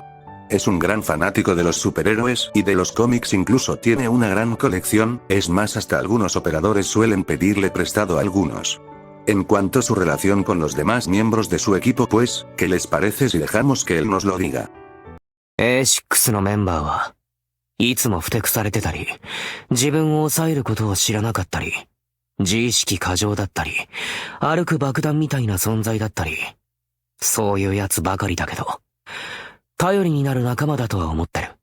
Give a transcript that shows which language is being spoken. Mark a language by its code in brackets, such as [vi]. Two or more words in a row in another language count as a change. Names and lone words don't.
[es] Es un gran fanático de los superhéroes y de los cómics, incluso tiene una gran colección, es más, hasta algunos operadores suelen pedirle prestado algunos. En cuanto a su relación con los demás miembros de su equipo, pues, ¿qué les parece si dejamos que él nos lo diga? [ja] A6 のメンバーはいつもふてくされてたり、自分を抑えることを知らなかったり、自意識過剰だったり、歩く爆弾みたいな存在だったり、そういうやつばかりだけど、頼りになる仲間だとは思ってる。